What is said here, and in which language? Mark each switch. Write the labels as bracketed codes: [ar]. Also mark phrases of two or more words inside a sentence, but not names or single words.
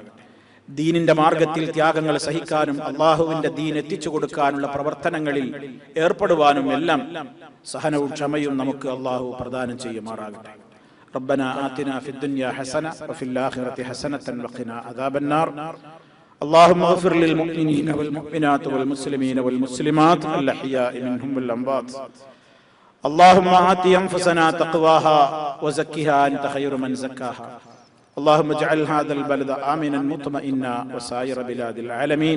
[ml] ദീനിന്റെ മാർഗത്തിൽ ത്യാഗങ്ങൾ സഹിക്കാനും അള്ളാഹുവിന്റെ ദീൻ എത്തിച്ചു കൊടുക്കാനുള്ള പ്രവർത്തനങ്ങളിൽ ഏർപ്പെടുവാനും എല്ലാം സഹനവും ക്ഷമയും നമുക്ക് അള്ളാഹു പ്രദാനം ചെയ്യുമാറാകട്ടെ. [ar] ربنا آتنا في الدنيا حسنة وفي الآخرة حسنة وقنا عذاب النار. اللهم اغفر للمؤمنين والمؤمنات والمسلمين والمسلمات الأحياء منهم والأموات. اللهم آت أنفسنا تقواها وزكها أنت خير من زكاها. اللهم اجعل هذا البلد آمنا مطمئنا وسائر بلاد العالمين.